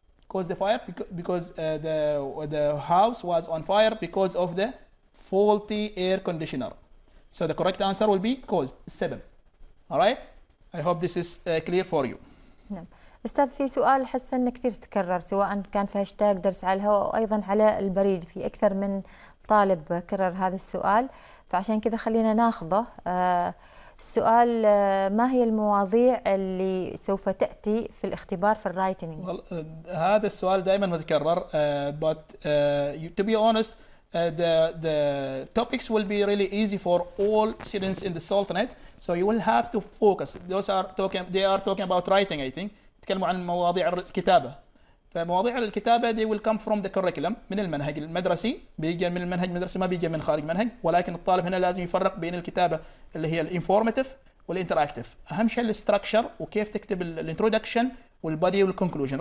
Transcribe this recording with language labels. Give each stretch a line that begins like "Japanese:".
English: Caused the fire because the house was on fire because of the faulty air conditioner. So the correct answer will be caused, السبب. Alright? I hope this is clear for you.
Arabic: نعم. أستاذ في سؤال أحس أنه كثير تكرر، سواء كان في هاشتاج درس على الهواء أو أيضا على البريد، في أكثر من طالب كرر هذا السؤال، فعشان كذا خلينا ناخذه. السؤال ما هي المواضيع اللي سوف تأتي في الاختبار في الرايتنينج؟ هذا السؤال دائما متكرر
English: but to be honest the topics will be really easy for all students in the Sultanate, so you will have to focus. They are talking about writing I think.
Arabic: يتكلموا عن مواضيع الكتابة. فمواضيع الكتابة
English: they will come from the curriculum،
Arabic: من المنهج المدرسي، بيجي من المنهج المدرسي، ما بيجي من خارج منهج، ولكن الطالب هنا لازم يفرق بين الكتابة اللي هي الانفورماتيف والانتراكتيف. أهم شيء الاستراكشر وكيف تكتب الانترودكشن والبادي والكونكلوجن.